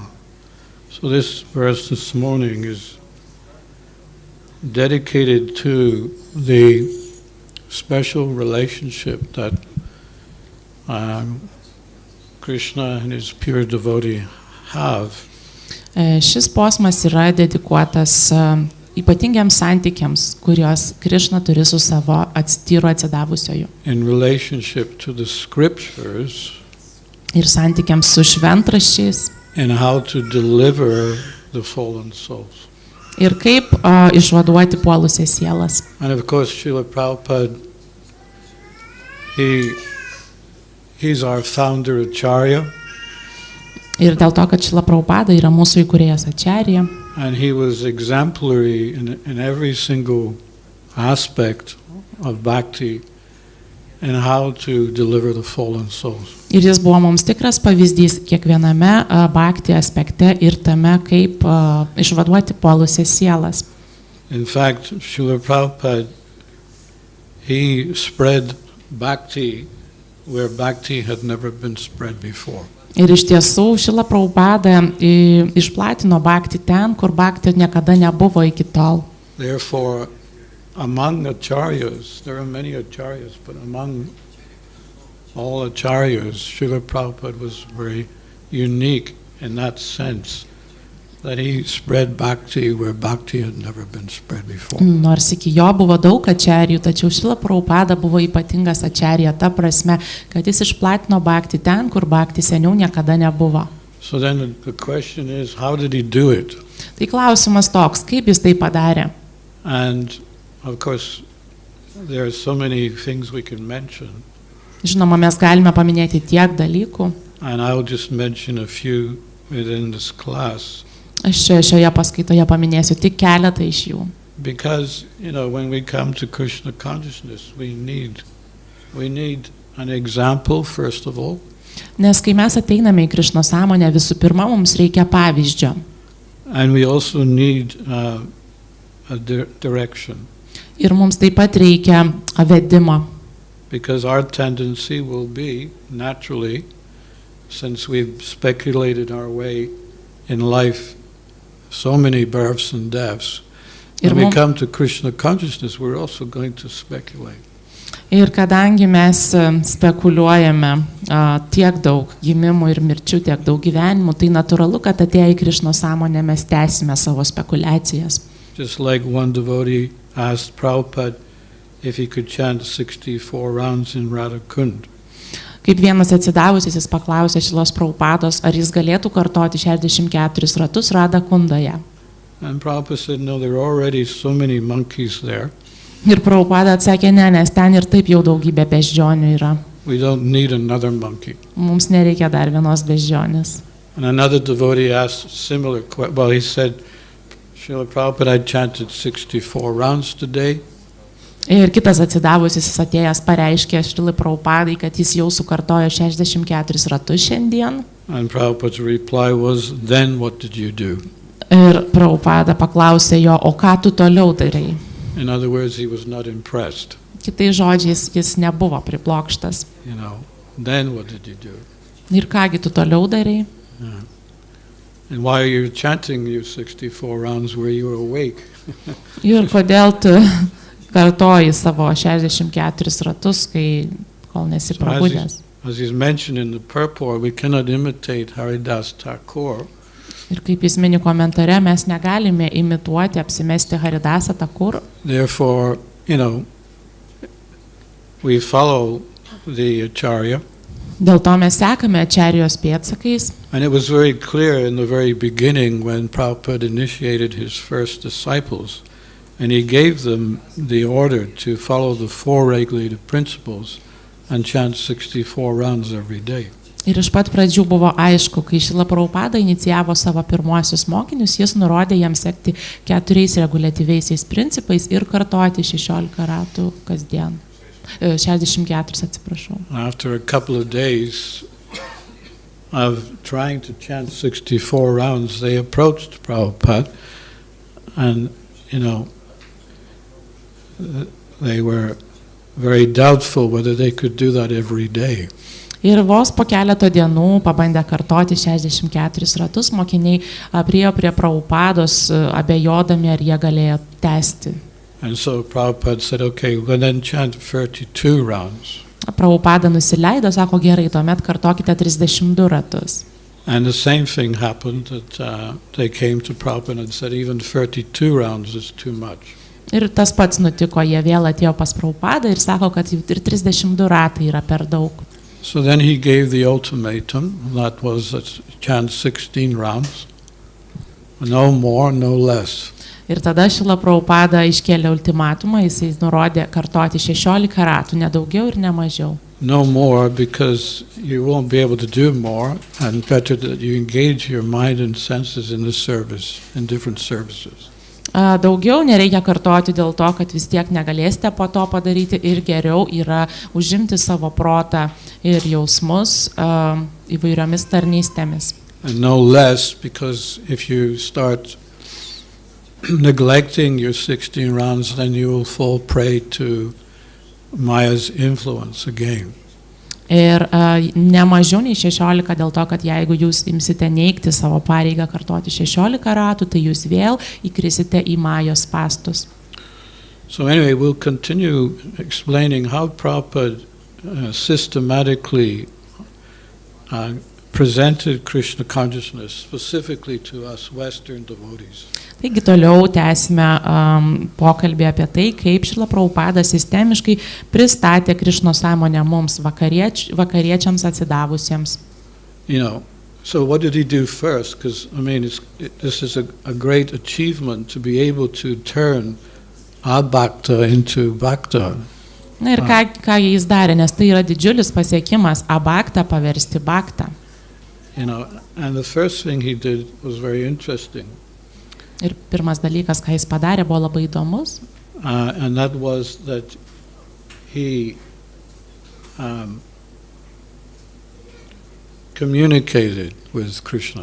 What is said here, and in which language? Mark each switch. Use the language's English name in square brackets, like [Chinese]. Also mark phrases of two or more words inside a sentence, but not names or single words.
[English] So this verse this morning is dedicated to the special relationship that Krishna and his pure devotee have. [Lithuanian] Šis posmas yra dedikuotas ypatingiams santykiams, kurios Krišna turi su savo tyru atsidavusioju. [English] In relationship to the scriptures. [Lithuanian] Ir santykiams su šventraščiais. [English] And how to deliver the fallen souls. [Lithuanian] Ir kaip išvaduoti puolusias sielas. [English] And of course, Šrilai Prabhupada, he's our founder Acharya. [Lithuanian] Ir dėl to, kad Šrila Prabhupada yra mūsų įkūrėjas Acharya. [English] And he was exemplary in every single aspect of bhakti and how to deliver the fallen souls. [Lithuanian] Ir jis buvo mums tikras pavyzdys kiekviename bhakti aspekte ir tame, kaip išvaduoti puolusias sielas. [English] In fact, Šrilai Prabhupada, he spread bhakti where bhakti had never been spread before. [Lithuanian] Ir iš tiesų Šrila Prabhupada išplatino bhakti ten, kur bhakti niekada nebuvo iki tol. [English] Therefore, among acharyas, there are many acharyas, but among all acharyas, Šrila Prabhupada was very unique in that sense, that he spread bhakti where bhakti had never been spread before. [Lithuanian] Nors iki jo buvo daug ačarijų, tačiau Šrila Prabhupada buvo ypatingas ačarija ta prasme, kad jis išplatino bhakti ten, kur bhakti seniau niekada nebuvo. [English] So then the question is, how did he do it? [Lithuanian] Tai klausimas toks, kaip jis tai padarė? [English] And of course, there are so many things we can mention. [Lithuanian] Žinoma, mes galime paminėti tiek dalykų. [English] And I'll just mention a few within this class. [Lithuanian] Aš šioje paskaitoje paminėsiu tik keletą iš jų. [English] Because, when we come to Krishna consciousness, we need an example, first of all. [Lithuanian] Nes kai mes ateiname į Krišno sąmonę, visų pirma, mums reikia pavyzdžio. [English] And we also need a direction. [Lithuanian] Ir mums taip pat reikia vedimo. [English] Because our tendency will be, naturally, since we've speculated our way in life, so many births and deaths, when we come to Krishna consciousness, we're also going to speculate. [Lithuanian] Ir kadangi mes spekuliuojame tiek daug gimimų ir mirčių, tiek daug gyvenimų, tai natūralu, kad atėję į Krišno sąmonę mes tęsime savo spekuliacijas. [English] Just like one devotee asked Prabhupada if he could chant 64 rounds in Radha Kund. [Lithuanian] Kaip vienas atsidavusis jis paklausė Šrilos Prabhupados, ar jis galėtų kartoti 64 ratus Radha Kundoje. [English] And Prabhupada said, no, there are already so many monkeys there. [Lithuanian] Ir Prabhupada atsakė, ne, nes ten ir taip jau daugybė beždžionių yra. [English] We don't need another monkey. [Lithuanian] Mums nereikia dar vienos beždžionės. [English] And another devotee asked similar question. Well, he said, Srila Prabhupada, I chanted 64 rounds today. [Lithuanian] Ir kitas atsidavusis jis atėjęs pareiškė Šrilai Prabhupadai, kad jis jau sukartojo 64 ratus šiandien. [English] And Prabhupada's reply was, then what did you do? [Lithuanian] Ir Prabhupada paklausė jo, o ką tu toliau darai? [English] In other words, he was not impressed. [Lithuanian] Kitais žodžiais, jis nebuvo priblokštas. [English] Then what did you do? [Lithuanian] Ir kągi tu toliau darai? [English] Yeah. And why are you chanting your 64 rounds where you were awake? [Lithuanian] Ir kodėl tu kartoji savo 64 ratus, kai kol nesi prabudęs? [English] As is mentioned in the purport, we cannot imitate Haridas Thakur. [Lithuanian] Ir kaip jis mini komentare, mes negalime imituoti, apsimesti Haridasą Thakur. [English] Therefore, we follow the Acharya. [Lithuanian] Dėl to mes sekame Acharyos pėdsakais. [English] And it was very clear in the very beginning when Prabhupada initiated his first disciples, and he gave them the order to follow the four regulated principles and chant 64 rounds every day. [Lithuanian] Ir iš pat pradžių buvo aišku, kai Šrila Prabhupada inicijavo savo pirmuosius mokinius, jis nurodė jiems sekti 4 reguliatyviaisiais principais ir kartoti 16 ratų kasdien. 64, atsiprašau. [English] After a couple of days of trying to chant 64 rounds, they approached Prabhupada, and they were very doubtful whether they could do that every day. [Lithuanian] Ir vos po keleto dienų pabandę kartoti 64 ratus, mokiniai priėjo prie Prabhupados abejodami, ar jie galėjo tęsti. [English] And so Prabhupada said, okay, well then chant 32 rounds. [Lithuanian] Prabhupada nusileido, sako, gerai, tuomet kartokite 32 ratus. [English] And the same thing happened, that they came to Prabhupada and said, even 32 rounds is too much. [Lithuanian] Ir tas pats nutiko, jie vėl atėjo pas Prabhupadą ir sako, kad ir 32 ratai yra per daug. [English] So then he gave the ultimatum, that was chant 16 rounds, no more, no less. [Lithuanian] Ir tada Šrila Prabhupada iškėlė ultimatumą, jisai nurodė kartoti 16 ratų, ne daugiau ir ne mažiau. [English] No more, because you won't be able to do more, and better that you engage your mind and senses in the service, in different services. [Lithuanian] Daugiau nereikia kartoti dėl to, kad vis tiek negalėsite po to padaryti ir geriau yra užimti savo protą ir jausmus įvairiomis tarnystėmis. [English] And no less, because if you start neglecting your 16 rounds, then you will fall prey to Maya's influence again. [Lithuanian] Ir ne mažiau nei 16 dėl to, kad jeigu jūs imsite neigti savo pareigą kartoti 16 ratų, tai jūs vėl įkrisite į Majos spastus. [English] So anyway, we'll continue explaining how Prabhupada systematically presented Krishna consciousness specifically to us Western devotees. [Lithuanian] Taigi toliau tęsime pokalbį apie tai, kaip Šrila Prabhupada sistemiškai pristatė Krišno sąmonę mums vakariečiams atsidavusiems. [English] You know, so what did he do first? Because I mean, this is a great achievement to be able to turn abhakta into bhakta. [Lithuanian] Na ir ką jis darė, nes tai yra didžiulis pasiekimas abhaktą paversti bhaktą. [English] You know, and the first thing he did was very interesting. [Lithuanian] Ir pirmas dalykas, ką jis padarė, buvo labai įdomus. [English] And that was that he communicated with Krishna.